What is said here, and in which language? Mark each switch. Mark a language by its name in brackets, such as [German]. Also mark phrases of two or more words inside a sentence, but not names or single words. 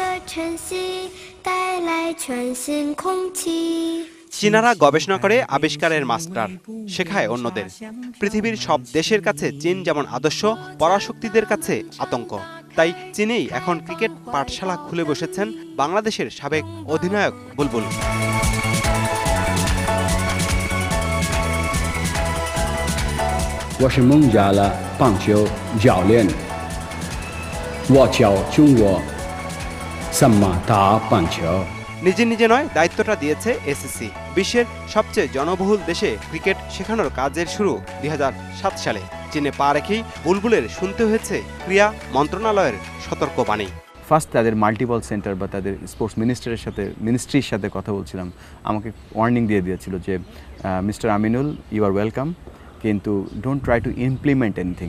[Bangla] চীনারা গবেষণা করে আবিষ্কারের মাস্টার, শেখায় অন্যদের। পৃথিবীর সব দেশের কাছে চীন যেমন আদর্শ, পরাশক্তিদের কাছে আতঙ্ক। তাই চীনেই এখন ক্রিকেট পাঠশালা খুলে বসেছেন বাংলাদেশের সাবেক অধিনায়ক বুলবুল। [Chinese] 我是孟加拉棒球教练，我教中国怎么打棒球。 [Bangla] নিজে নিজে নয়, দায়িত্বটা দিয়েছে এসএসসি। বিশ্বের সবচেয়ে জনবহুল দেশে ক্রিকেট শেখানোর কাজের শুরু 2007 সালে। চীনে পা রেখেই বুলবুলের শুনতে হয়েছে ক্রীড়া মন্ত্রণালয়ের সতর্কবাণী। ফার্স্ট তাদের [English] multiple center [Bangla] বা তাদের [English] sports ministry [Bangla] সাথে কথা বলছিলাম, আমাকে ওয়ার্নিং দিয়ে দিয়েছিল যে মিস্টার আমিনুল, [English] you are welcome, [Bangla] কিন্তু [English] don't try to implement anything.